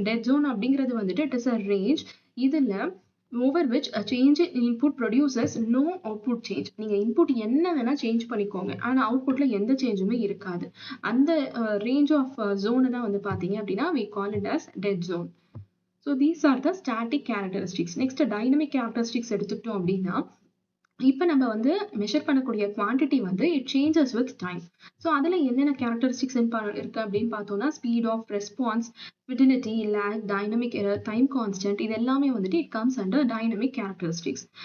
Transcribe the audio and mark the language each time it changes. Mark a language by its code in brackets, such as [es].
[en] dead zone [ta] அப்படிங்கிறது வந்துட்டு [en] It is a range. [ta] இதுல [en] over which a change in input produces no output change. [ta] நீங்க input என்ன வேணா சேஞ்ச் பண்ணிக்கோங்க, ஆனா அவுட்புட்ல எந்த சேஞ்சுமே இருக்காது. அந்த ரேஞ்ச் ஆஃப் ஜோனை தான் வந்து பாத்தீங்க அப்படின்னா [en] we call it as dead zone. So these are the static characteristics. [ta] Next dynamic characteristics எடுத்துக்கிட்டோம் அப்படின்னா, இப்போ நம்ம வந்து மெஷர் பண்ணக்கூடிய குவான்டிட்டி வந்து [en] It changes with time. [ta] So அதில் என்னென்ன கேரக்டரிஸ்டிக்ஸ் இருக்கு அப்படின்னு பார்த்தோம்னா, speed of response, fidelity, lakh, dynamic error, time constant, இது எல்லாமே வந்துட்டு [en] It comes under dynamic characteristics.